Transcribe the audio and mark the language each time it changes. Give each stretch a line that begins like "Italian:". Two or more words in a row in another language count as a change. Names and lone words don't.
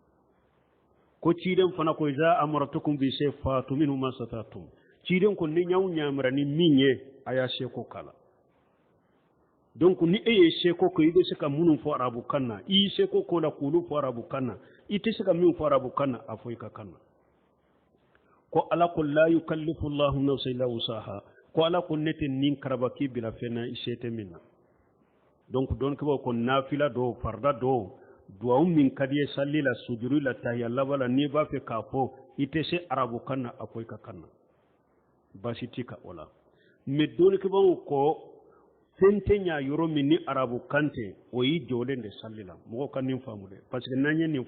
Bambara: ko ciden fana ko
Arabic: إذا أمرتكم بشيء فأتوا منه ما استطعتم
Bambara: ciden ko ni ɲaw ɲamira ni min ye a y'a seko kala donc ni e ye seko ko i bɛ se ka minnu fɔ arabukan na i ye seko ko la k'olu fɔ arabukan na i tɛ se ka min fɔ arabukan na a fɔ i ka kan na ko ala ko
Arabic: لا يكلف الله نفسا إلا وسعها
Bambara: ko ala ko ne tɛ nin karaba k'i bila fɛn na i se tɛ min na donc dɔnnikɛbaw ko nafila do farda do duwawu min ka di ye sali la sujuru la tahiya laban la n'i b'a fɛ k'a fɔ i tɛ se arabukan na a fɔ i ka kan na baasi t'i ka o la mais dɔnnikɛbaw ko fɛn tɛ ɲa yɔrɔ min ni arabukan tɛ o y'i jɔlen de sali la mɔgɔw ka nin faamu dɛ
French: parce que
Bambara: n'an ye nin